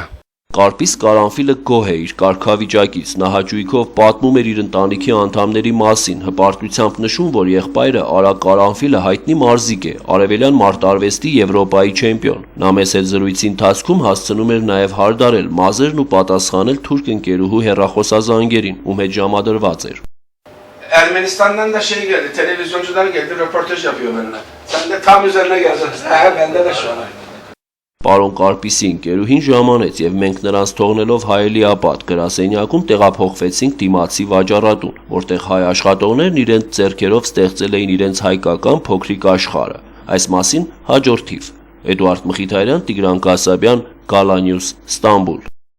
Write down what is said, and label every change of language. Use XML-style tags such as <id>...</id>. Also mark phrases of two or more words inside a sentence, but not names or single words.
<hy>Կարպիս Կարանֆիլը գոհ է իր կարգավիճակից, նա հաճույքով պատմում էր իր ընտանիքի անդամների մասին, հպարտությամբ նշում, որ եղբայրը Արա Կարանֆիլը հայտնի մարզիկ է, արևելյան մարտարվեստի Եվրոպայի չեմպիոն։ Նա մեծ հետ զրույցի ընթացքում հասցնում էր նաև հարդարել մազերն ու պատասխանել թուրք ընկերուհու հեռախոսազանգերին, ում հետ ժամադրված էր։</hy> <tr>Ermenistan'dan da şey geldi, televizyoncular geldi, röportaj yapıyor benimle. Sen de tam üzerine geleceksin. Bende de şu an.</tr> <hy>Պարոն Կարպիսի ընկերուհին ժամանեց եւ մենք նրանց թողնելով հայելիապատ գրասենյակում տեղափոխվեցինք դիմացի վաճառատուն, որտեղ հայ աշխատողներն իրենց ձեռքերով ստեղծել էին իրենց հայկական փոքրիկ աշխարհը։ Այս մասին հաջորդ թիվ։ Էդուարդ Մխիթարյան, Տիգրան Կասաբյան, Gala News, Ստամբուլ։</hy>